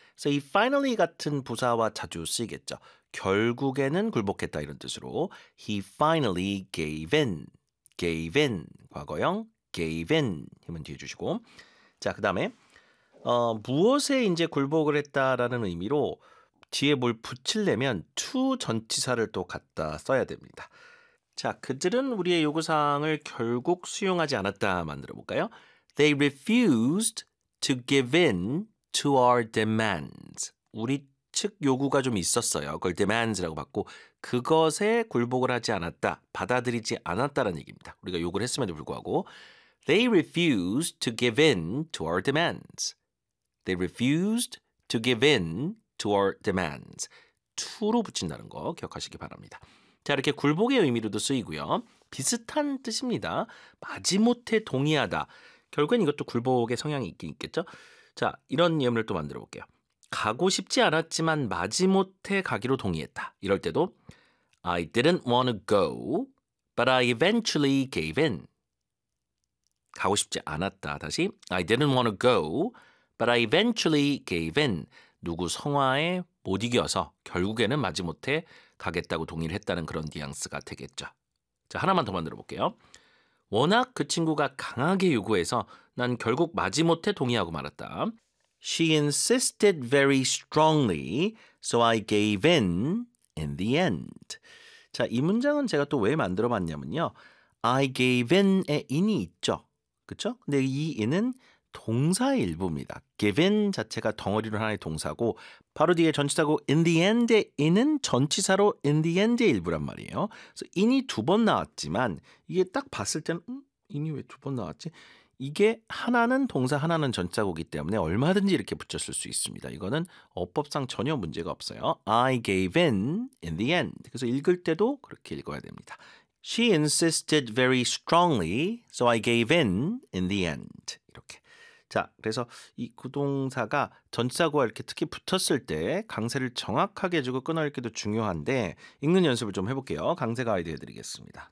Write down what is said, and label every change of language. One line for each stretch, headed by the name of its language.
English: So, he finally
Korean: 같은 부사와 자주 쓰이겠죠. 결국에는 굴복했다 이런 뜻으로
English: he finally gave in
Korean: 과거형 gave in 힘은 뒤에 주시고 자 그다음에 무엇에 이제 굴복을 했다라는 의미로 뒤에 뭘 붙이려면 to 전치사를 또 갖다 써야 됩니다. 자 그들은 우리의 요구사항을 결국 수용하지 않았다 만들어 볼까요?
English: They refused to give in to our demands.
Korean: 우리 즉 요구가 좀 있었어요. 그걸 demands라고 받고 그것에 굴복을 하지 않았다, 받아들이지 않았다라는 얘기입니다. 우리가 요구를 했음에도 불구하고
English: they refused to give in to our demands. They refused to give in to our demands.
Korean: to로 붙인다는 거 기억하시기 바랍니다. 자, 이렇게 굴복의 의미로도 쓰이고요. 비슷한 뜻입니다. 마지못해 동의하다. 결국엔 이것도 굴복의 성향이 있긴 있겠죠. 자, 이런 예문을 또 만들어 볼게요. 가고 싶지 않았지만 마지못해 가기로 동의했다. 이럴 때도
English: I didn't want to go, but I eventually gave in.
Korean: 가고 싶지 않았다. 다시
English: I didn't want to go, but I eventually gave in.
Korean: 누구 성화에 못 이겨서 결국에는 마지못해 가겠다고 동의를 했다는 그런 뉘앙스가 되겠죠. 자, 하나만 더 만들어 볼게요. 워낙 그 친구가 강하게 요구해서 난 결국 마지못해 동의하고 말았다.
English: She insisted very strongly, so I gave in the end.
Korean: 자, 이 문장은 제가 또왜 만들어 봤냐면요. I gave in에 in이 있죠. 그쵸? 근데 이 in은 동사의 일부입니다. give in 자체가 덩어리로 하나의 동사고, 바로 뒤에 전치사고 in the end의 in은 전치사로 in the end의 일부란 말이에요. 그래서 in이 두번 나왔지만, 이게 딱 봤을 때는, in이 왜두번 나왔지? 이게 하나는 동사, 하나는 전치사고이기 때문에 얼마든지 이렇게 붙였을 수 있습니다. 이거는 어법상 전혀 문제가 없어요.
English: I gave in the end.
Korean: 그래서 읽을 때도 그렇게 읽어야 됩니다.
English: She insisted very strongly, so I gave in the end.
Korean: 이렇게. 자, 그래서 이 구동사가 전치사고와 이렇게 특히 붙었을 때 강세를 정확하게 주고 끊어읽기도 중요한데 읽는 연습을 좀 해볼게요. 강세 가이드 해드리겠습니다.